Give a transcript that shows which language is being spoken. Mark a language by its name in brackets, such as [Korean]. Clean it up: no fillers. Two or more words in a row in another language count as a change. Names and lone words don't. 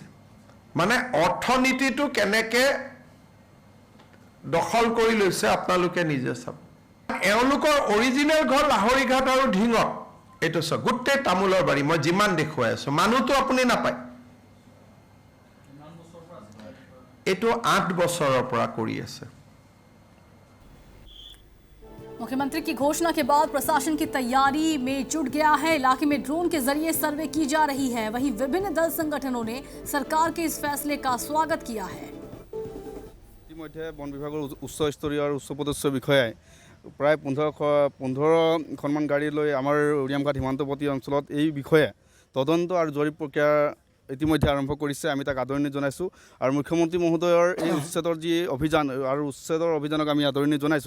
[Assamese] মানে অৰ্থনীতিটো কেনেকে দখল কৰি লৈছে আপোনালোকে নিজে চাওক। এওঁলোকৰ অৰিজিনেল ঘৰ লাহৰী ঘাট আৰু ঢিঙত। এইটো চাওক, গোটেই তামোলৰ বাৰী মই যিমান দেখুৱাই আছো, মানুহটো আপুনি নাপায়। এইটো 8 বছৰৰ পৰা কৰি আছে। [Hindi] मुख्यमंत्री की घोषणा के बाद प्रशासन की तैयारी में जुट गया है। इलाके में ड्रोन के जरिए सर्वे की जा रही है। वहीं विभिन्न दल संगठनों ने सरकार के इस फैसले का स्वागत किया है। [Assamese] ইতিমধ্যে বন বিভাগৰ উচ্চ স্তৰীয় আৰু উচ্চ পদস্থ বিষয়াই প্ৰায় 15খনমান গাড়ী লৈ আমাৰ উৰিয়াম ঘাট সীমান্তৱৰ্তী অঞ্চলত এই বিষয়ে তদন্ত আৰু জৰীপ প্ৰক্ৰিয়া ইতিমধ্যে আৰম্ভ কৰিছে। আমি তাক আদৰণি জনাইছোঁ আৰু মুখ্যমন্ত্ৰী মহোদয়ৰ এই উচ্ছেদৰ যি অভিযান আৰু উচ্ছেদৰ অভিযানক আমি আদৰণি জনাইছোঁ।